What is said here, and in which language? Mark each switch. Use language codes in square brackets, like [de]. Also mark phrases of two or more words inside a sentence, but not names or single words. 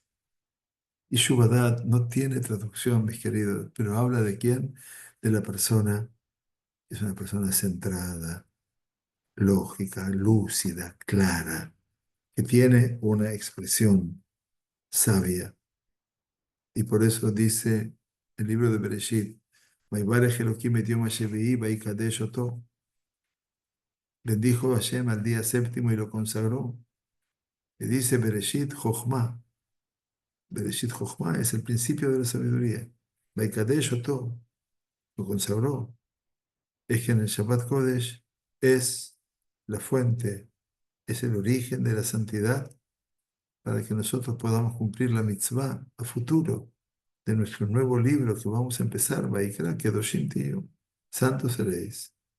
[he] ישוב הדעת [es] no tiene traducción, mis queridos, pero habla de quién? De la persona, es una persona centrada, lógica, lúcida, clara, que tiene una expresión sabia. Y por eso dice el libro de Bereshit, [he] "ויברך אלהים את יום השביעי ויקדש אתו". [es] Bendijo a Hashem al día séptimo y lo consagró. Y dice [he] בראשית חכמה. בראשית חכמה [es] es el principio de la sabiduría. [he] ויקדש אתו, [es] lo consagró. Es que en el [he] שבת קודש [es] es la fuente, es el origen de la santidad para que nosotros podamos cumplir la mitzvah a futuro de nuestro nuevo libro que vamos a empezar, [he] ויקרא קדושים תהיו, [es] santos seréis.